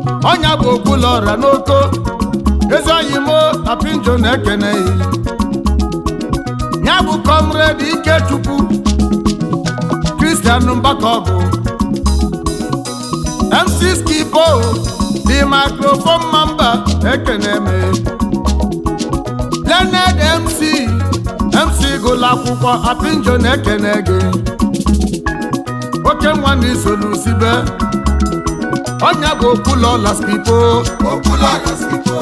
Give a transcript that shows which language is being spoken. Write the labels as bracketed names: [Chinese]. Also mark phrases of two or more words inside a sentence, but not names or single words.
[Igbo] Ọnya bụ okwu lọra n'oko. Ezi oyi m o, Apinjo na-ekene ya. Ya bụ Comrade Ikechukwu Christian Mbakọgụ, M C Skipo, [English] the microphone member, [Igbo] ekene m. Leonard M C, M C gụlụ akwụkwọ, Apinjo na-ekene gị. Oke nwa na isolu sibe. Ọnya bụ Okwuluọla Skipo. Okwuluọla Skipo.